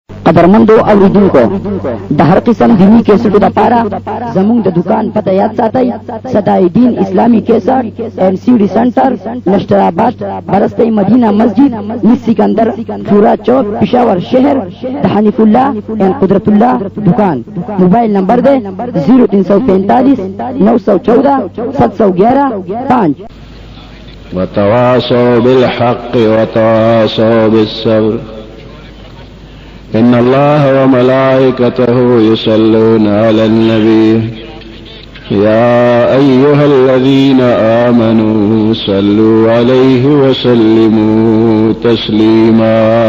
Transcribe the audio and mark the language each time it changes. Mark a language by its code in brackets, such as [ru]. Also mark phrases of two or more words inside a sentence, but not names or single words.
[ps] قدرمندو اوریدونکو د هر قسم دینی کیسټو د پاره زموږ د دکان پته یاد ساتئ صدای دین اسلامی کیسټ این سی ڈی سنٹر نشترآباد برستی مدینہ مسجد مس سکندر چورا چوک پشاور شہر د حنیف الله این قدرت الله دکان موبائل نمبر دے 0345 914 711 5 [ar] وتواصوا بالحق وتواصوا بالصبر إن الله وملائكته يصلون على النبي يا أيها الذين آمنوا صلوا عليه وسلموا تسليما